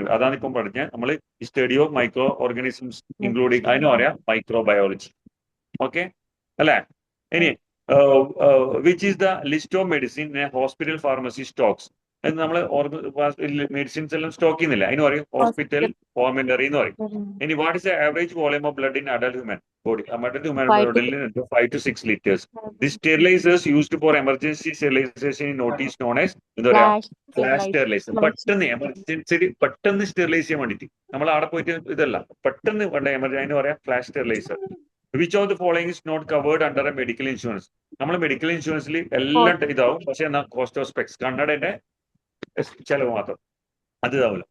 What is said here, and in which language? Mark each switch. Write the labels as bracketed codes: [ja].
[ml] അതാണ് ഇപ്പം പറഞ്ഞ നമ്മൾ ഈ [en] study of microorganisms including [ml] അതിന് പറയാം മൈക്രോബയോളജി. ഓക്കെ അല്ലേ? ഇനി [en] Which is the list of medicine hospital pharmacy stocks. [ml] നമ്മൾ മെഡിസിൻസ് എല്ലാം സ്റ്റോക്ക് ചെയ്യുന്നില്ല, അതിന് പറയും ഹോസ്പിറ്റൽ ഫോർമുലറി എന്ന് പറയും. [en] ഇനി what is the average volume of blood in adult human body? Adult human 5 to ബോഡിയിൽ 5 to 6 liters. The sterilizers used for emergency sterilization in notice known as [ml] എന്താ പറയാ, [en] Flash steriliser. [ml] പെട്ടെന്ന് എമർജൻസി പെട്ടെന്ന് sterilise ചെയ്യാൻ വേണ്ടിയിട്ട് നമ്മൾ അവിടെ പോയിട്ട് ഇതല്ല, പെട്ടെന്ന് വേണ്ട എമർജൻസി, അതിന് പറയാം flash steriliser. [en] Which of the following is not covered under a medical insurance? [ml] നമ്മൾ മെഡിക്കൽ ഇൻഷുറൻസിൽ എല്ലാം ഇതാവും, പക്ഷെ എന്നാൽ [en] cost of specs [ml] കണ്ണടയുടെ ചെലവ് മാത്രം അത് ഇതാവില്ല.